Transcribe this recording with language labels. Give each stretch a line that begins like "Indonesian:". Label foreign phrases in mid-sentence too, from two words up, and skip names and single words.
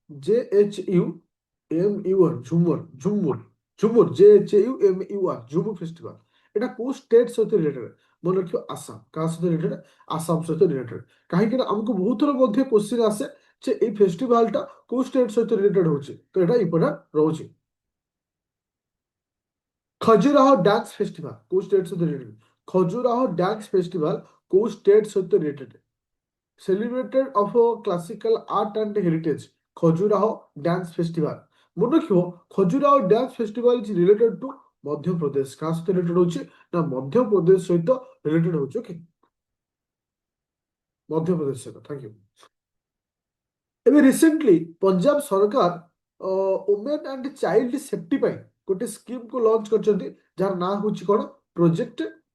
Odia: JHUMUR ଝୁମୁର JHUMUR ଝୁମୁର ଫେଷ୍ଟିଭାଲ ଏଟା କୋଉ ଷ୍ଟେଟ ସହିତ ରିଲେଟେଡ ମନେ ରଖିବ ଆସାମ କାହା ସହିତ ରିଲେଟେଡ ଆସାମ ସହିତ ରିଲେଟେଡ କାହିଁକି ନା ଆମକୁ ବହୁତ ଥର ମଧ୍ୟ କ୍ୱେଶ୍ଚିନ୍ ଆସେ ଯେ ଏଇ ଫେଷ୍ଟିଭାଲଟା କୋଉ ଷ୍ଟେଟ ସହିତ ରିଲେଟେଡ ହଉଛି ତ ଏଟା ଇମ୍ପୋର୍ଟାଣ୍ଟ ରହୁଛି ଖଜୁରାହୋ ଡ୍ୟାନ୍ସ ଫେଷ୍ଟିଭାଲ କୋଉ ଷ୍ଟେଟ ସହିତ ରିଲେଟେଡ ଖଜୁରାହୋ ଡ୍ୟାନ୍ସ ଫେଷ୍ଟିଭାଲ କୋଉ ଷ୍ଟେଟ ସହିତ ରିଲେଟେଡ
English: celebrated of a classical art and heritage
Odia: ଖଜୁରାହୋ ଡ୍ୟାନ୍ସ ଫେଷ୍ଟିଭାଲ ମନେ ରଖିବ ଖଜୁରାହୋ ଡ୍ୟାନ୍ସ ଫେଷ୍ଟିଭାଲ
English: is related to
Odia: ମଧ୍ୟପ୍ରଦେଶ କାହା ସହିତ ରିଲେଟେଡ ହଉଛି ନା ମଧ୍ୟପ୍ରଦେଶ ସହିତ ରିଲେଟେଡ ହଉଛି ଓକେ ମଧ୍ୟପ୍ରଦେଶ ସହିତ
English: thank you
Odia: ଏବେ ରିସେଣ୍ଟଲି ପଞ୍ଜାବ ସରକାର
English: women and child safety
Odia: ପାଇଁ ଗୋଟେ ସ୍କିମ୍କୁ ଲଞ୍ଚ କରିଛନ୍ତି ଯାହାର ନାଁ ହଉଛି କଣ ପ୍ରୋଜେକ୍ଟ